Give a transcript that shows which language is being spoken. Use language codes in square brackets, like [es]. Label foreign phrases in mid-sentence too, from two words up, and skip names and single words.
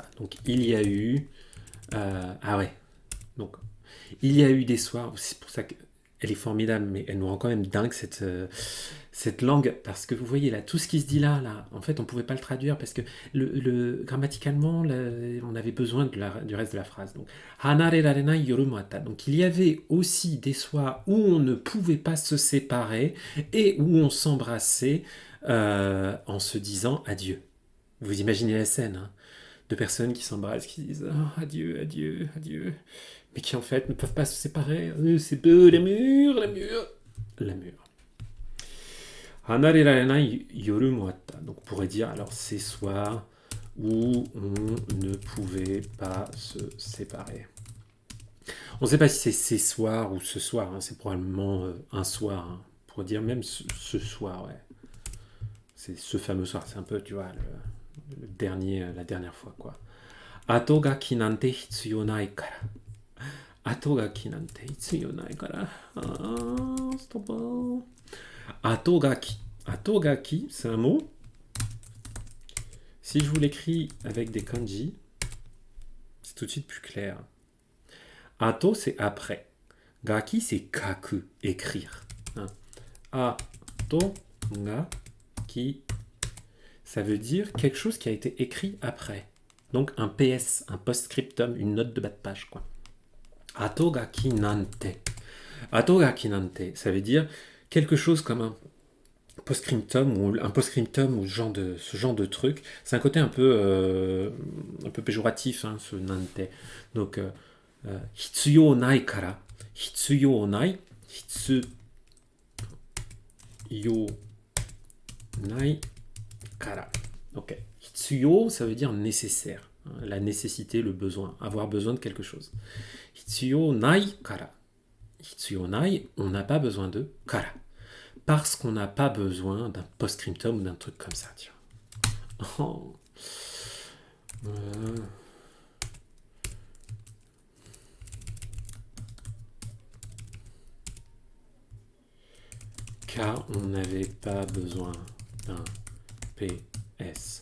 [fr] Donc il y a eu... ah ouais. Donc il y a eu des soirs, c'est pour ça qu'elle est formidable, mais elle nous rend quand même dingue cette langue, parce que vous voyez là, tout ce qui se dit là, en fait on pouvait pas le traduire, parce que grammaticalement, on avait besoin du reste de la phrase. Donc, [ja] 離れられない夜もあった. [fr] Donc il y avait aussi des soirs où on ne pouvait pas se séparer, et où on s'embrassait en se disant adieu. Vous imaginez la scène, hein, de personnes qui s'embrassent, qui disent oh, adieu, adieu, adieu, mais qui en fait ne peuvent pas se séparer. C'est peu l'amour, l'amour, l'amour. [ja] 離れられない夜もあった. [fr] Donc on pourrait dire alors ces soirs où on ne pouvait pas se séparer. On ne sait pas si c'est ces soirs ou ce soir, hein, c'est probablement un soir. Hein. On pourrait dire même ce soir, ouais. C'est ce fameux soir, c'est un peu, tu vois, le dernier, la dernière fois, quoi. [ja] 後書きなんて必要ないから。後書きなんて必要ないから. [fr] Ah, stop. Atogaki. Atogaki, c'est un mot. Si je vous l'écris avec des kanji, c'est tout de suite plus clair. Ato, c'est après. Gaki, c'est kaku, écrire. Ato, gaki, ça veut dire quelque chose qui a été écrit après. Donc un PS, un post-scriptum, une note de bas de page, quoi. [ja] 後書きなんて. 後書きなんて, [fr] ça veut dire quelque chose comme un post-scriptum ou ce genre de truc. C'est un côté un peu péjoratif, hein, ce nante. Donc, [ja] 必要ないから. 必要ない。必要ないから. [fr] Ok. Hitsuyo, ça veut dire nécessaire. Hein, la nécessité, le besoin. Avoir besoin de quelque chose. [ja] 必要ないから. 必要ない, [fr] on n'a pas besoin de kara. Parce qu'on n'a pas besoin d'un post-scriptum ou d'un truc comme ça, tiens. Oh. Car on n'avait pas besoin d'un PS.